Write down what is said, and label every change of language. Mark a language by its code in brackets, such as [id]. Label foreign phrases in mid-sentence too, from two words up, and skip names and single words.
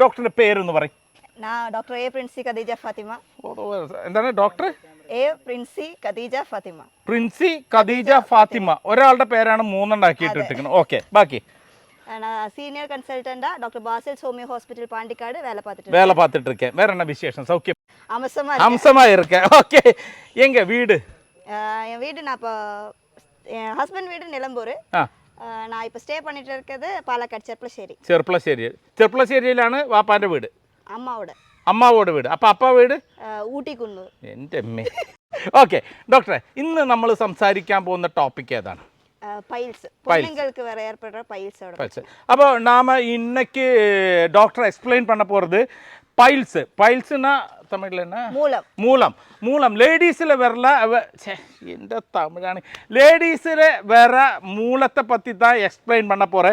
[ml] ഡോക്ടറിൻ്റെ പേരൊന്ന് പറയും. ഡോക്ടർ എ പ്രിൻസി ഖദീജ ഫാത്തിമ. എന്താണ് ഡോക്ടർ? എ പ്രിൻസി ഖദീജ ഫാത്തിമ. പ്രിൻസി ഖദീജ ഫാത്തിമ. ഒരാളുടെ പേരാണ് മൂന്നെണ്ണാക്കിയിട്ട് ഇട്ടിരിക്കുന്നത്. ഓക്കെ, ബാക്കി [en] senior consultant doctor Basil Homeo Hospital Pandikkad [ta] வேலை பார்த்துட்டு இருக்கேன். வேற என்ன விசேஷம்? சௌக்கியம்? அம்சமா இருக்கேன். ஓகே, எங்க வீடு? என் வீடு நான் இப்போ என் ஹஸ்பண்ட் வீடு நிலம்பூர். நான் இப்போ ஸ்டே பண்ணிட்டு இருக்கிறது പാലക്കാട് [ml] ചെർപ്പളശ്ശേരിയിലാണ് വാപ്പാന്റെ വീട്. അമ്മാവോട് വീട്. അപ്പൊ അപ്പ വീട് ഊട്ടിക്കുന്ന്. എൻ്റെ അമ്മേ. ഓക്കെ ഡോക്ടറെ, ഇന്ന് നമ്മൾ സംസാരിക്കാൻ പോകുന്ന ടോപ്പിക് ഏതാണ്? [ta] பெண்களுக்கு வேற ஏற்படுற பைல்ஸ். அப்போ நாம இன்னைக்கு [en] doctor explain [ta] பண்ண போறது பைல்ஸ்னா தமிழ்ல என்ன? மூலம். லேடிஸில் வரல எந்த தமிழானு லேடிஸில் வர மூலத்தை பற்றி தான் எக்ஸ்பிளைன் பண்ண போகிறேன்.